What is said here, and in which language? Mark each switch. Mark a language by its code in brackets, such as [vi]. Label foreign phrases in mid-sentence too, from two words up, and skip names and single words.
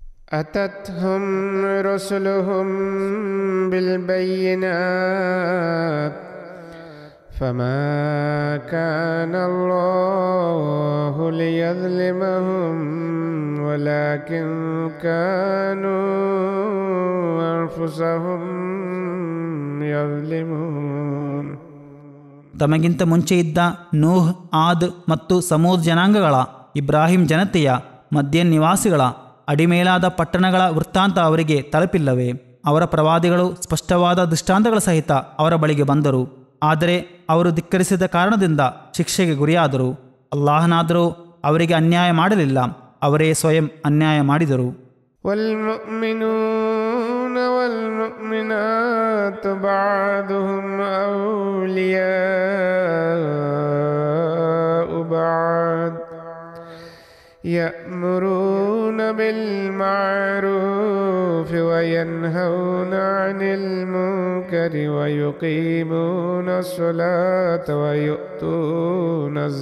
[ar] أتتهم رسلهم بالبينات فما كان الله ليظلمهم ولكن كانوا أنفسهم يظلمون. [kn] ತಮಗಿಂತ ಮುಂಚೆ ಇದ್ದ ನೂಹ್, ಆದ್ ಮತ್ತು ಸಮೂದ್ ಜನಾಂಗಗಳ, ಇಬ್ರಾಹಿಂ ಜನತೆಯ, ಮದ್ಯನ್ ನಿವಾಸಿಗಳ, ಅಡಿಮೇಲಾದ ಪಟ್ಟಣಗಳ ವೃತ್ತಾಂತ ಅವರಿಗೆ ತಲುಪಿಲ್ಲವೇ? ಅವರ ಪ್ರವಾದಿಗಳು ಸ್ಪಷ್ಟವಾದ ದೃಷ್ಟಾಂತಗಳ ಸಹಿತ ಅವರ ಬಳಿಗೆ ಬಂದರು. ಆದರೆ ಅವರು ಧಿಕ್ಕರಿಸಿದ ಕಾರಣದಿಂದ ಶಿಕ್ಷೆಗೆ ಗುರಿಯಾದರು. ಅಲ್ಲಾಹನಾದರೂ ಅವರಿಗೆ ಅನ್ಯಾಯ ಮಾಡಲಿಲ್ಲ, ಅವರೇ ಸ್ವಯಂ ಅನ್ಯಾಯ ಮಾಡಿದರು. [ar] والمؤمنون والمؤمنات بعضهم أولياء بعض يأمرون بالمعروف وينهون عن المنكر ويقيمون الصلاة ويؤتون